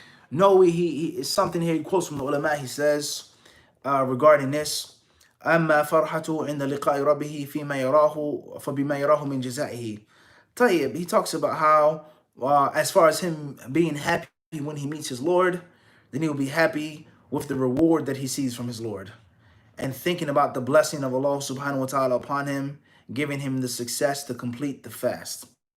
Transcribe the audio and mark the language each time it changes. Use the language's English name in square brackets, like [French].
[English] No, he something here he quotes from the ulama. He says regarding this, [Arabic] أما فرحته عند لقاء ربه فيما يراه فبما يراه من جزائه. [English] طيب, he talks about how as far as him being happy when he meets his Lord, then he will be happy with the reward that he sees from his Lord, and thinking about the blessing of Allah subhanahu wa ta'ala upon him, giving him the success to complete the fast.